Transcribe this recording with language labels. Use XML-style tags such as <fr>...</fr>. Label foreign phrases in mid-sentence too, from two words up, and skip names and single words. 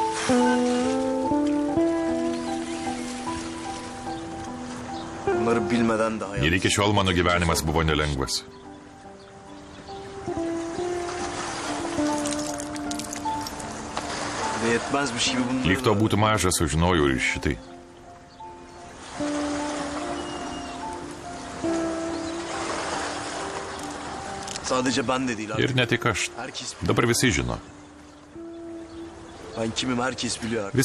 <tr>Bunları bilmeden de hayat.</tr> <lt>Ir iki šiol mano gyvenimas buvo nelengvas.</lt> <tr>Ve yetmezmiş gibi bunları</tr> <lt>Lyg to būtų maža, sužinojau ir šitai.</lt> <tr>Sadece ben de değil abi.</tr> <lt>Ir ne tik aš.</lt> <tr>Herkes,</tr> <lt>Dabar visi žino.</lt> <tr>ben kimim herkes biliyor artık.</tr>